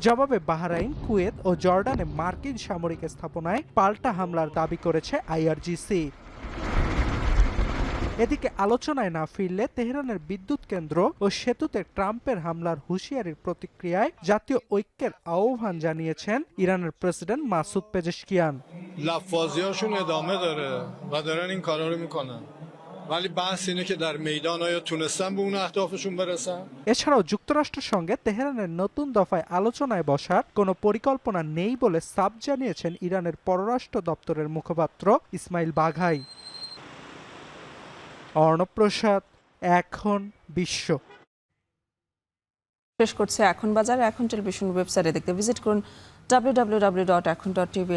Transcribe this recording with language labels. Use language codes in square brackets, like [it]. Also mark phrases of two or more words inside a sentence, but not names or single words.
[bn] জবাবে বাহরাইন, কুয়েত ও জর্ডানে মার্কিন সামরিক স্থাপনায় পাল্টা হামলার দাবি করেছে আইআরজিসি। এদিকে আলোচনায় না ফিরলে তেহরানের বিদ্যুৎ কেন্দ্র ও সেতুতে ট্রাম্পের হামলার হুঁশিয়ারির প্রতিক্রিয়ায় জাতীয় ঐক্যের আহ্বান জানিয়েছেন ইরানের প্রেসিডেন্ট মাসুদ পেজেশকিয়ান। [fa] لفاظیاشون ادامه داره و دارن این کارا رو میکنن ولی بحث اینه که در میدان آیا تونستن به اون اهدافشون برسن. [bn] এছাড়াও যুক্তরাষ্ট্রের সঙ্গে তেহরানের নতুন দফায় আলোচনায় বসার কোনো পরিকল্পনা নেই বলে সাফ জানিয়েছেন ইরানের পররাষ্ট্র দপ্তরের মুখপাত্র ইসমাইল বাঘাই। অর্ণব প্রসাদ, এখন বিশ্ব। শেষ করছে এখন বাজার। এখন টেলিভিশন ওয়েবসাইটে দেখতে ভিজিট করুন www.ekon.tv।